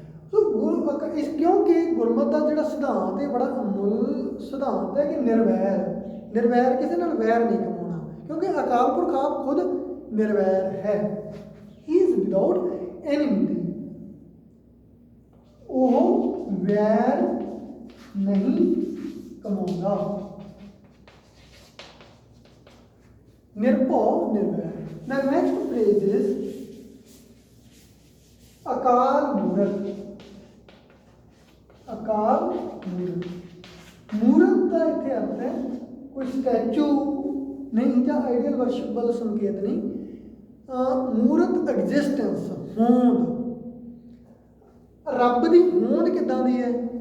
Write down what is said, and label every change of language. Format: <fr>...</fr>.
<pa>ਸੋ ਕਿਉਂਕਿ ਗੁਰਮਤਿ ਦਾ ਜਿਹੜਾ ਸਿਧਾਂਤ ਹੈ ਬੜਾ ਅਮੁੱਲ ਸਿਧਾਂਤ ਹੈ ਕਿ ਨਿਰਵੈਰ, ਕਿਸੇ ਨਾਲ ਵੈਰ ਨਹੀਂ ਕਮਾਉਣਾ, ਕਿਉਂਕਿ ਅਕਾਲ ਪੁਰਖ ਆਪ ਖੁਦ ਨਿਰਵੈਰ ਹੈ।</pa> <en>he is without enmity,</en> <pa>ਉਹ ਵੈਰ ਨਹੀਂ ਕਮਾਉਂਦਾ। ਨਿਰਭਉ ਨਿਰਵੈਰ।</pa> <en>Now next phrase is ਅਕਾਲ ਮੂਰਤ।</en> <pa>ਅਕਾਲ ਮੂਰਤ, ਮੂਰਤ ਦਾ ਇੱਥੇ ਅਰਥ ਹੈ ਕੋਈ ਸਟੈਚੂ ਨਹੀਂ ਜਾਂ ਆਈਡੀਅਲ ਵਰਸ਼ਿਪਬਲ ਸੰਕੇਤ ਨਹੀਂ। ਮੂਰਤ ਐਗਜ਼ਿਸਟੈਂਸ, ਹੋਂਦ। ਰੱਬ ਦੀ ਹੋਂਦ ਕਿੱਦਾਂ ਦੀ ਹੈ?</pa>